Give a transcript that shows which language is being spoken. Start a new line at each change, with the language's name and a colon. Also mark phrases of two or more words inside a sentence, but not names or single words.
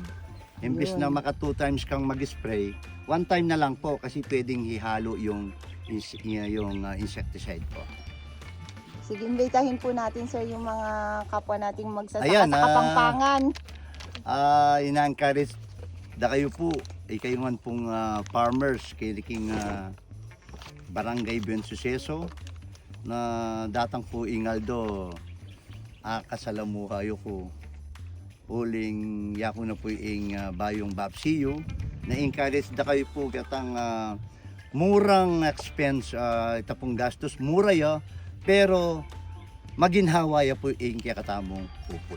Filipino: Imbis na maka 2 times kang mag-spray, 1 time na lang po kasi pwedeng hihalo yung insecticide po. Sige, imbitahin po natin, sir, yung mga kapwa nating magsasaka Ayan, sa Kapampangan.
Pampanga: Ina-encourage da kayo po, kayo man pong farmers kiliking Barangay Buensuceso na datang po ingaldo kasalamu kayo ko uling yako na po ing bayong babsiyo na encourage da kayo po katang murang expense itapong gastos mura ya pero maginhawa ya po ing kakatamong pupul.